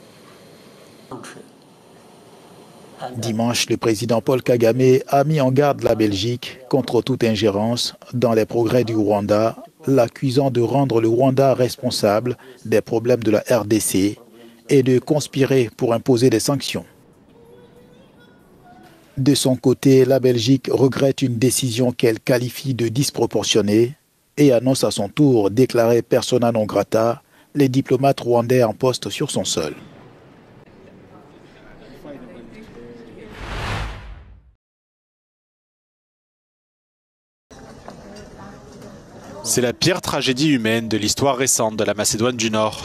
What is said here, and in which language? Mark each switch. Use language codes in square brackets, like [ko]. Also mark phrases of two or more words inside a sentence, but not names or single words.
[fr] Dimanche, le président Paul Kagame a mis en garde la Belgique contre toute ingérence dans les progrès du Rwanda, l'accusant de rendre le Rwanda responsable des problèmes de la RDC et de conspirer pour imposer des sanctions. De son côté, la Belgique regrette une décision qu'elle qualifie de disproportionnée. et annonce à son tour déclarer [la] persona non grata [fr] les diplomates rwandais en poste sur son sol. C'est la pire tragédie humaine de l'histoire récente de la Macédoine du Nord.